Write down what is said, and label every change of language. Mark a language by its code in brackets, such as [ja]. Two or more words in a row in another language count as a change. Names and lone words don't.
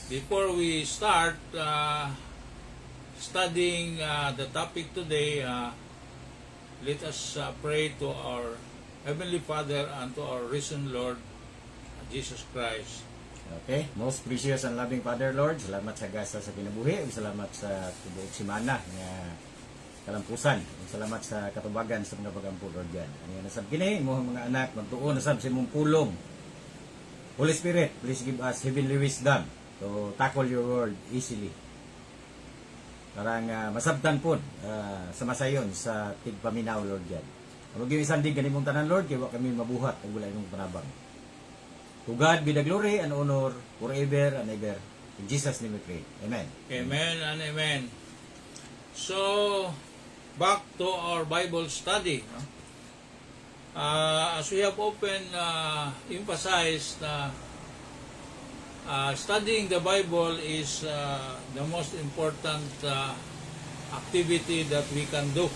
[en] Before we start studying the topic today, let us pray to our Heavenly Father and to our risen Lord, Jesus Christ. Okay, most precious and loving Father, Lord, [ceb] salamat sa gasa sa kinabuhi, ug salamat sa tibuok semana nga kalampusan, ug salamat sa katubagan sa mga pagampo, [en] Lord God. [ceb] Ano na sab kini imong mga anak magtuon na sab sa imong pulong. [en] Holy Spirit, please give us heavenly wisdom to tackle your word easily. [ceb] Para nga masabtan pod sa masayon sa tigpaminaw, [en] Lord God. [ceb] Huwag yung isang dig ganimong tanan, Lord, kaya kami mabuhat ang wala imong panabang. [en] To God be the glory and honor forever and ever. In Jesus' name we pray. Amen. Amen and amen. So, back to our Bible study. No? As we have often emphasized, studying the Bible is the most important activity that we can do.